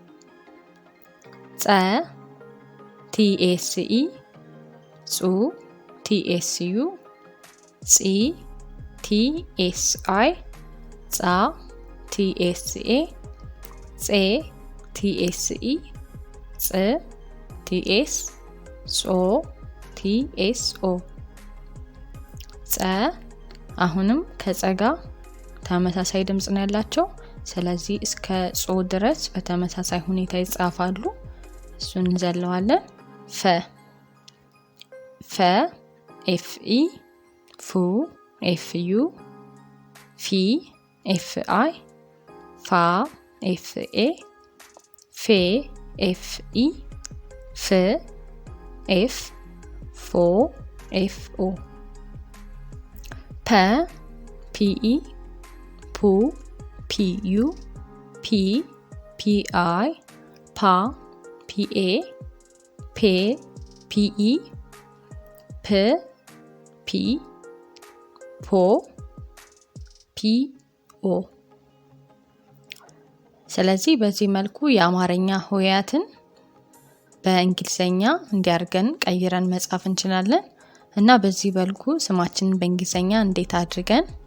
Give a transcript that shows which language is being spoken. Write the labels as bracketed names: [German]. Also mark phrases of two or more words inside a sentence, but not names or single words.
[Amharic] ጸ ቲ ኤስ ኢ ጹ ቲ ኤስ ዩ ጺ ቲ ኤስ አይ ጻ ቲ ኤስ ኤ ጼ ቲ ኤስ ኢ ጽ ቲ ኤስ ጾ ቲ ኤስ ኦ ጸ አሁንም ከጸ ጋር ተመሳሳይ ድምጽ ነው ያላቸው። ስለዚህ እስከ ጾ ድረስ በተመሳሳይ ሁኔታ ይጻፋሉ። እሱን እንዘለዋለን። ፈ ኤፍ ኢ ፉ ኤፍ ዩ ፊ ኤፍ አይ ፋ ኤፍ ኤ ፌ ኤፍ ኢ ፍ ኤፍ ፎ ኤፍ ኦ ፐ ፒ ኢ ፑ ፒ ዩ ፒ ፒ አይ ፓ ፒ ኤ ፔ ፒ ኢ ፕ ፒ ፖ ፒ ኦ ስለዚህ በዚህ መልኩ የአማርኛ ሆሄያትን በእንግሊዘኛ እንዲያርገን ቀይረን መጻፍ እንችላለን እና በዚህ መልኩ ስማችንን በእንግሊዘኛ እንዴት አድርገን